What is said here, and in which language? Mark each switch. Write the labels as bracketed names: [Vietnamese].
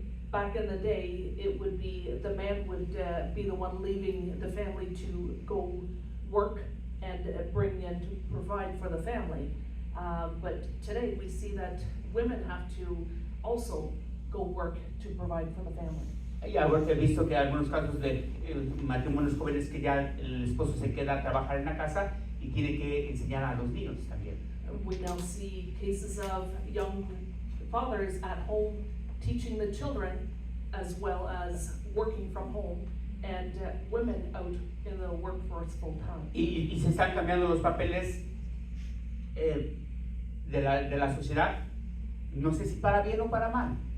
[English] Back in the day, it would be the man would be the one leaving the family to go work and bring in to provide for the family. But today we see that women have to also go work to provide for the family. [Spanish] Y ahora he visto que hay algunos casos de matrimonios jóvenes que ya el esposo se queda a trabajar en la casa y tiene que enseñar a los niños también. [English] We now see cases of young fathers at home teaching the children as well as working from home, and women out in the workforce full time. [Spanish] Y se están cambiando los papeles de la sociedad, no sé si para bien o para mal.